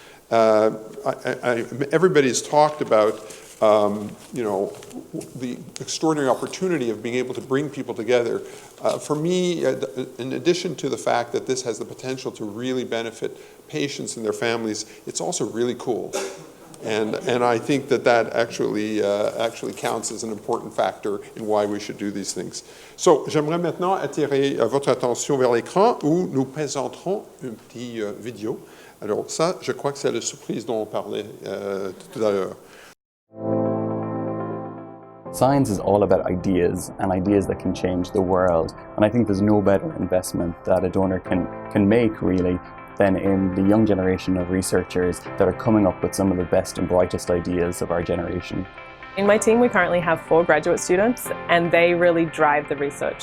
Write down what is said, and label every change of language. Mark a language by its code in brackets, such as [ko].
[en] Everybody's talked about the extraordinary opportunity of being able to bring people together. For me, in addition to the fact that this has the potential to really benefit patients and their families, it's also really cool. And I think that actually counts as an important factor in why we should do these things. [fr] So, j'aimerais maintenant attirer votre attention vers l'écran où nous présenterons une petite vidéo. Alors ça, je crois que c'est la surprise dont on parlait tout à l'heure. [en] Science is all about ideas and ideas that can change the world. And I think there's no better investment that a donor can make, really, than in the young generation of researchers that are coming up with some of the best and brightest ideas of our generation. In my team, we currently have 4 graduate students, and they really drive the research.